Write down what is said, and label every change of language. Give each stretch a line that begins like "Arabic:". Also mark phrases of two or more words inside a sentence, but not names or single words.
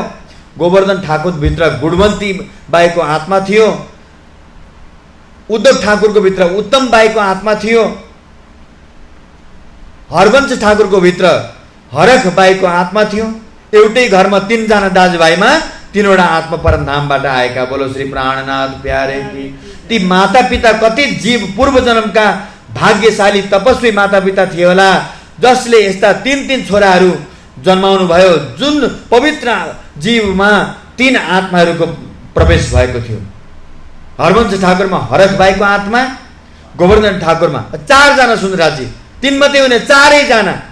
Nepali: गोवर्धन ठाकुर भित्र गुणवन्ती बाईको आत्मा थियो, उद्धव ठाकुरको भित्र उत्तम बाईको आत्मा थियो, हरवंश ठाकुरको भित्र हरख बाईको आत्मा थियो। एउटै घरमा 3 जना दाजुभाइमा 3वटा आत्मा परमधामबाट आएका।
Hindi: बोलो श्री प्राणनाथ प्यारे की।
Nepali: ती माता पिता कति जीव पूर्व जन्मका भाग्यशाली तपस्वी माता पिता थिए होला, जसले यस्ता 3 छोराहरू जन्माउनु भयो, जुन पवित्र जीवमा 3 आत्माहरूको प्रवेश भएको थियो। हरवंश ठाकुरमा हरख बाईको आत्मा, गोवर्धन ठाकुरमा 4 जना सुन्दराजी, 3 मात्रै हुने 4 जना।